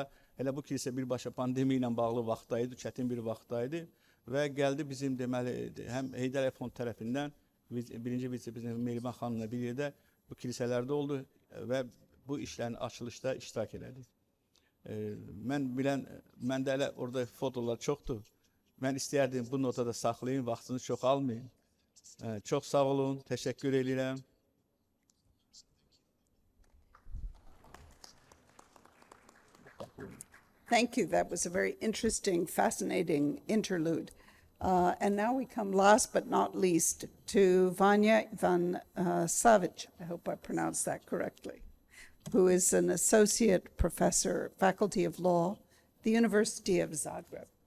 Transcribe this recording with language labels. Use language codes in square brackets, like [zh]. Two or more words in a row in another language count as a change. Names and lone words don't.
[az] Hələ bu kilsə birbaşa pandemiya ilə bağlı vaxtdaydı, çətin bir vaxtdaydı və gəldi bizim deməli həm Heydər Əliyev Fond tərəfindən birinci vitse-prezident Mehriban xanımla bir yerdə bu kilsələrdə oldu və bu işlərin açılışda iştirak elədi. Məndə elə orada fotolar çoxdur. Mən istəyərdim bu notada saxlayın, vaxtını çox almayın. Çox sağ olun, təşəkkür edirəm. [en] Thank you. That was a very interesting, fascinating interlude. And now we come last but not least to Vanya Van Savic, I hope I pronounced that correctly, who is an associate professor, Faculty of Law, the University of Zagreb.